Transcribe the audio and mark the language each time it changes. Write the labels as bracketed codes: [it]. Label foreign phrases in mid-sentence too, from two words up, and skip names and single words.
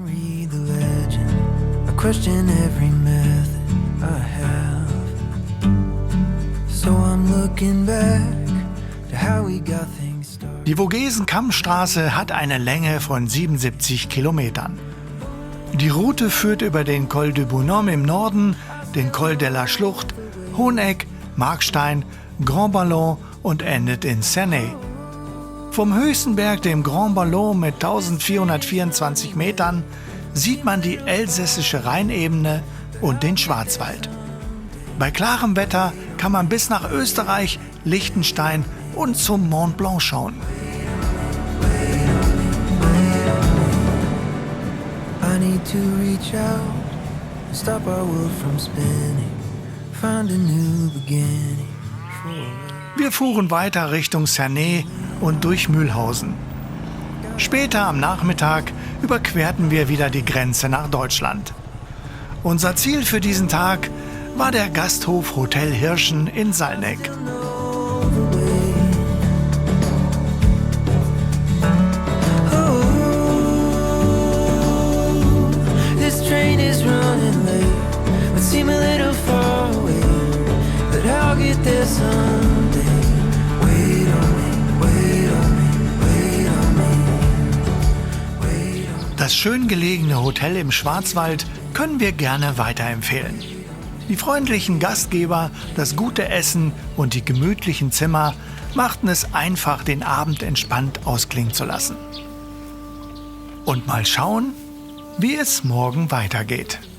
[de] Die Vogesen-Kammstraße hat eine Länge von 77 Kilometern. Die Route führt über den Col du Bonhomme im Norden, den Col de la Schlucht, Hoheneck, Markstein Grand Ballon und endet in Cernay. Vom höchsten Berg, dem Grand Ballon mit 1424 Metern, sieht man die elsässische Rheinebene und den Schwarzwald. Bei klarem Wetter kann man bis nach Österreich, Liechtenstein und zum Mont Blanc schauen. [en] I need to reach out, stop our world from spinning, find a new beginning. [de] Wir fuhren weiter Richtung Cernay und durch Mühlhausen. Später am Nachmittag überquerten wir wieder die Grenze nach Deutschland. Unser Ziel für diesen Tag war der Gasthof Hotel Hirschen in Salneck. [en] This train is running late, but seem a little far away, but I'll get there someday. Wait on me, wait on me, wait on me, wait on me. [de] Das schön gelegene Hotel im Schwarzwald können wir gerne weiterempfehlen. Die freundlichen Gastgeber, das gute Essen und die gemütlichen Zimmer machten es einfach, den Abend entspannt ausklingen zu lassen. Und mal schauen, wie es morgen weitergeht.